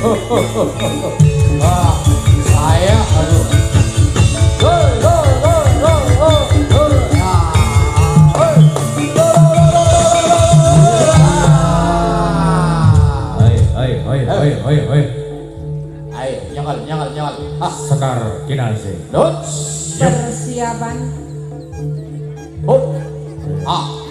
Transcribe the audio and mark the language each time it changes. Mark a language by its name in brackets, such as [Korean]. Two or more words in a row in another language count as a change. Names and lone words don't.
[Indonesian] Wah, saya aduh. Hoi, hoi, hoi, hoi, hoi, hoi. Ah, hoi. Hei. [Javanese] Ayo, nyangkal. Ah, Sekar Kinase. Dut. [Indonesian] Persiapan. Hut. Ah.